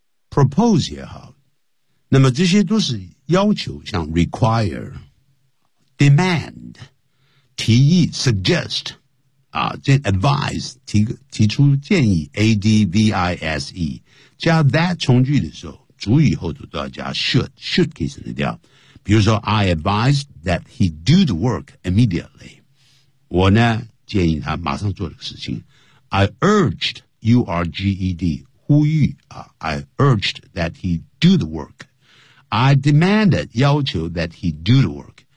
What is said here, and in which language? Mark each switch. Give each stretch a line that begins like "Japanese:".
Chinese: Propose 也好。那么这些都是要求，像 require, demand, 提议 suggest,advise, 提出建议 ,advise, 加 that 从句的时候主语后头都要加 should 可以省略掉。比如说
English: ,I advised that he do the work immediately.
Chinese: 我呢建议他马上做这个事情。
English: I urged, U-R-G-E-D,
Chinese: 呼吁啊
English: ,I urged that he do the work. I demanded,
Chinese: 要求
English: that he do the work.